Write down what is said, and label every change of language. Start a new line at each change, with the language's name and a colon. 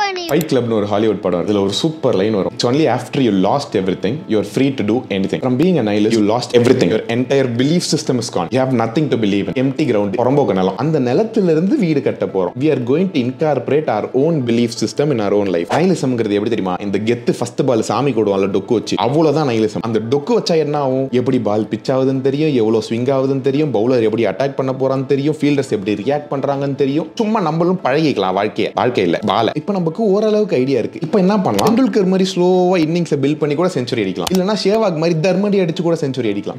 Tamil: Fight கிளப்னு ஒரு Hollywood படம், இதுல ஒரு சூப்பர் லைன் வரும்.
English: It's only after you lost everything you are free to do anything. From being a nihilist you lost everything. Your entire belief system is gone. You have nothing to believe in. Empty ground.
Tamil: புறம்போக்கு நிலம். அந்த நிலத்துல இருந்து வீடு கட்ட போறோம்.
English: We are going to incorporate our own belief system in our own life.
Tamil: நைலிசம்ங்கிறது எப்படி தெரியுமா, இந்த கெத்து ஃபர்ஸ்ட் பால் சாமி போடுவாங்கல டொக்கு வச்சு, அவ்வளவுதான் நைலிசம். அந்த டொக்கு வச்சா என்ன ஆகும், எப்படி பால் பிச் ஆகுதுன்னு தெரியும், எவ்வளவு ஸ்விங் ஆகுதுன்னு தெரியும், பவுலர் எப்படி அட்டாக் பண்ண போறான்னு தெரியும், ஃபீல்டர்ஸ் எப்படி ரியாக்ட் பண்றாங்கன்னு தெரியும். சும்மா நம்மளும் பழகிக்கலாம் வாழ்க்கையில. பால் ஆளை. இப்போ நமக்கு ஓரளவுக்கு ஐடியா இருக்கு. இப்போ என்ன பண்ணலாம், டெண்டுல்கர் மாதிரி ஸ்லோவா இன்னிங்ஸை பில்ட் பண்ணி கூட செஞ்சுரி அடிக்கலாம், இல்லனா சேவாக் மாதிரி தர்மடி அடிச்சு கூட செஞ்சுரி அடிக்கலாம்.